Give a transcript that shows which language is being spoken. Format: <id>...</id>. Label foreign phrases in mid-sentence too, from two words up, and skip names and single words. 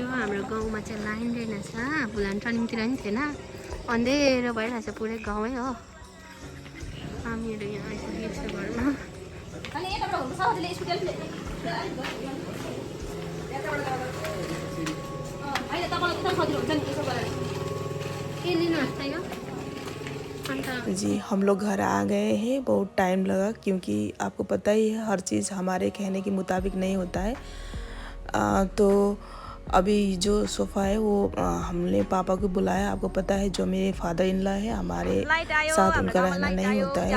<ne>हाम्रो गाउँमा चाहिँ लाइन रहेनछ, भुलान टर्निङतिर नि थिएन, अँधेरो भइरहेछ पुरै गाउँै हो। हामीहरू यहाँ आइपुगेको छ घरमा। के लिनुहोस् त यो?</ne> <hi>जी हम लोग घर आ गए हैं। बहुत टाइम लगा क्योंकि आपको पता ही है हर चीज़ हमारे कहने के मुताबिक नहीं होता है। तो अभी जो सोफ़ा है वो हमने पापा को बुलाया। आपको पता है जो मेरे</hi> <en>father in law</en> <hi>है, हमारे साथ उनका रहना नहीं होता है।</hi>